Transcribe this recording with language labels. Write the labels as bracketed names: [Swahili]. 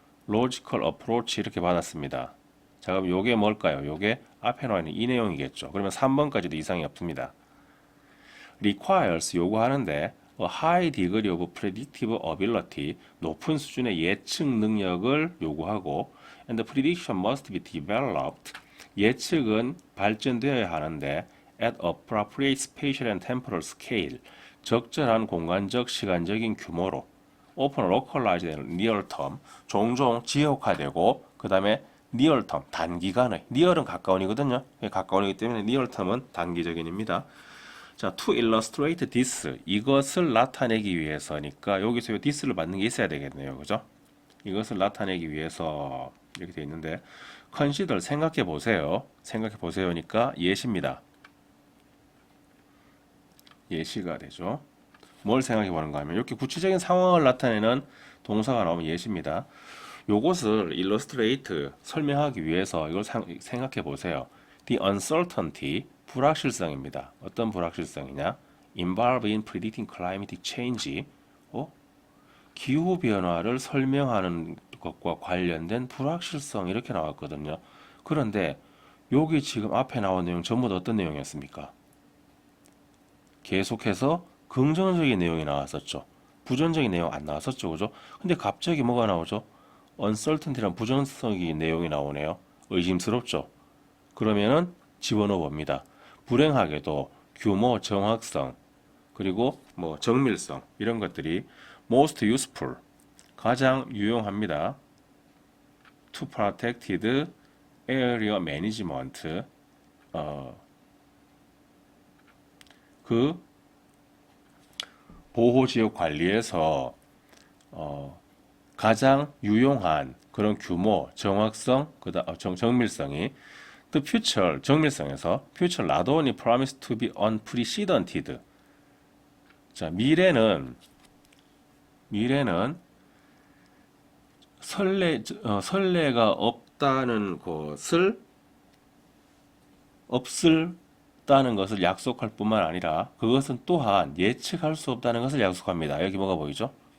[English] logical approach [Korean] 이렇게 받았습니다. 자, 그럼 요게 뭘까요? 요게 앞에 나와 있는 이 내용이겠죠. 그러면 3번까지도 이상이 없습니다. [English] requires [Korean] 요구하는데 [English] a high degree of predictive ability [Korean] 높은 수준의 예측 능력을 요구하고 [English] and the prediction must be developed [Korean] 예측은 발전되어야 하는데 [English] at appropriate spatial and temporal scale [Korean] 적절한 공간적 시간적인 규모로 [English] often localized and near term [Korean] 종종 지역화되고 그 다음에 [English] near term [Korean] 단기간의 [English] near은 가까운이거든요. [Korean] 가까운이기 때문에 near term은 단기적인입니다. 자, [English] to illustrate this [Korean] 이것을 나타내기 위해서니까 여기서 이 this를 받는 게 있어야 되겠네요. 그죠? 이것을 나타내기 위해서 이렇게 되어 있는데 consider 생각해 보세요. 생각해 보세요니까 예시입니다. 예시가 되죠. 뭘 생각해 보는가 하면 이렇게 구체적인 상황을 나타내는 동사가 나오면 예시입니다. 요것을 illustrate 설명하기 위해서 이걸 생각해 보세요. [English] The uncertainty [Korean] 불확실성입니다. 어떤 불확실성이냐? [English] Involved in predicting climate change. [Korean] 기후 변화를 설명하는 것과 관련된 불확실성 이렇게 나왔거든요. 그런데 여기 지금 앞에 나온 내용 전부 다 어떤 내용이었습니까? 계속해서 긍정적인 내용이 나왔었죠. 부정적인 내용 안 나왔었죠. 그죠? 근데 갑자기 뭐가 나오죠? uncertainty란 부정적인 내용이 나오네요. 의심스럽죠. 그러면은 집어넣어 봅니다. 불행하게도 규모, 정확성, 그리고 뭐 정밀성 이런 것들이 [English] most useful [Korean] 가장 유용합니다. [English] to protected area management [Korean] 그 보호지역 관리에서 가장 유용한 그런 규모, 정확성, 정밀성이 [English] the future, [Korean] 정밀성에서 [English] future not only promise to be unprecedented. [Korean] 자, 미래는 선례가 없다는 것을 없을다는 것을 약속할 뿐만 아니라 그것은 또한 예측할 수 없다는 것을 약속합니다. 여기 뭐가 보이죠?